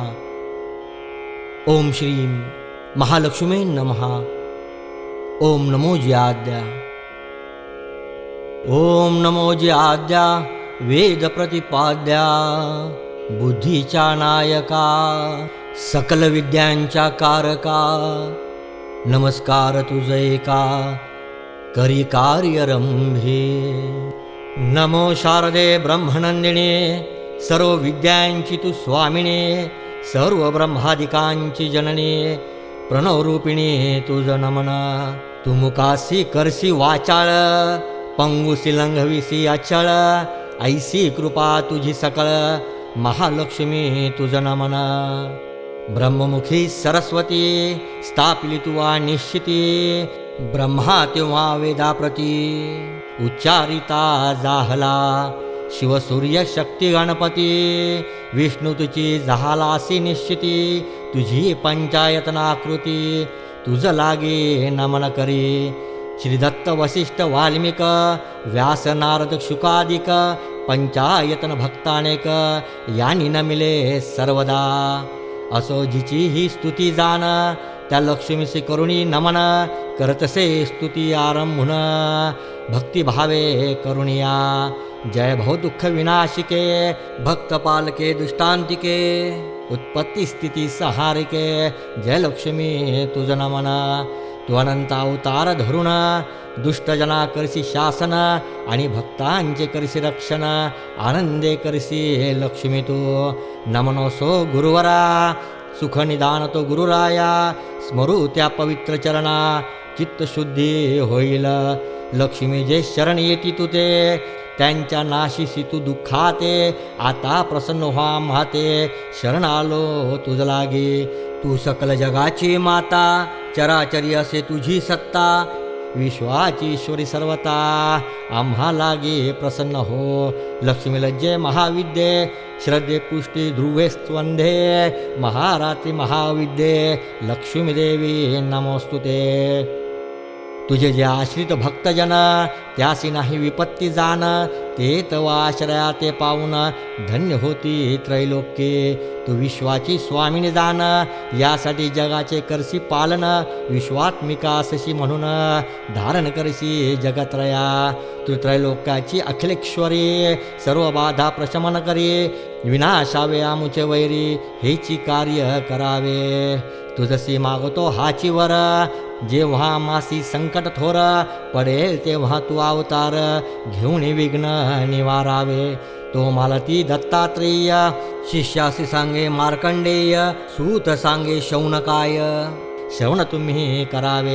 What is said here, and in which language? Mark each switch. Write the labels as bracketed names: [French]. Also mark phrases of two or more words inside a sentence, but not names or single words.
[Sanskrit] ओम श्री महालक्ष्मी नमः. [Marathi] ओम नमो ज्याद्या. ओम नमो ज्याद्या वेद प्रतिपाद्या बुद्धीचा नायका सकल विद्यांच्या कारका नमस्कार तुझे का करी कार्य रंभे. नमो शारदे ब्रह्मनंदिने सर्व विद्यांची तू स्वामिने सर्व ब्रह्मादिकांची जननी प्रणवरूपिणी तुझ नमना. तू मुकासी करसी वाचाळ पंगुसी लंघविसी अचळ ऐसी कृपा तुझी सकळ महालक्ष्मी तुझ नमना. ब्रह्ममुखी सरस्वती स्थापिली तुवा निश्चिती ब्रह्मा तेव्हा वेदाप्रती उच्चारिता जाहला शिवसूर्य शक्ती गणपती विष्णू तुझी झालासी निश्चिती तुझी पंचायतनाकृती तुझ लागे नमन करी. श्री दत्त वसिष्ठ वाल्मिक व्यास नारद शुकादिक पंचायतन भक्तानेक यानी नमिले सर्वदा. असो जिची ही स्तुती जाण त्या लक्ष्मीसी करुणी नमन करतसे स्तुती आरंभून भक्तिभावे करुणिया. जय भव दुःख विनाशिके भक्त पालके दुष्टांतिके उत्पत्ती स्थिती सहारिके जय लक्ष्मी तुझ नमन. तू अनंत अवतार धरुण दुष्टजना करसी शासन आणि भक्तांचे करसी रक्षण आनंदे करसी लक्ष्मी तू. नमनोसो गुरुवरा सुख निदान तो गुरुराया स्मरू त्या पवित्र चरणा चित्तशुद्धी होईल. लक्ष्मी जे शरण येती तू ते त्यांच्या नाशिसी तू दुःखाते आता प्रसन्न व्हा माते शरण आलो तुझ लागे. तू सकल जगाची माता चराचरी असे तुझी सत्ता विश्वाची ईश्वरी सर्वता आम्हा लागे प्रसन्न हो. [Sanskrit] लक्ष्मी लज्जे महाविद्ये श्रद्धे पुष्टी ध्रुवे स्त्वंधे महारात्री महाविद्ये लक्ष्मी देवी नमोस्तुते. [Marathi] तुझे जे आश्रित भक्तजन त्यासी नाही विपत्ती जाण ते तव आश्रया ते पाऊन धन्य होती त्रैलोक्ये. तू विश्वाची स्वामिनी जाण यासाठी जगाचे करसी पालन विश्वात्मिका असशी म्हणून धारण करसी जगत्रया. तू त्रैलोक्याची अखिलेश्वरी सर्व बाधा प्रशमन करी विनाशावे आमुचे वैरी हेची कार्य करावे. तुझसी मागतो हाची वर जेव्हा मासी संकट थोर पडेल तेव्हा तू अवतार घेऊन विघ्न निवारावे. तो मालती दत्तात्रेय शिष्यासी सांगे मार्कंडेय सूत सांगे शौनकाय श्रवण तुम्ही करावे.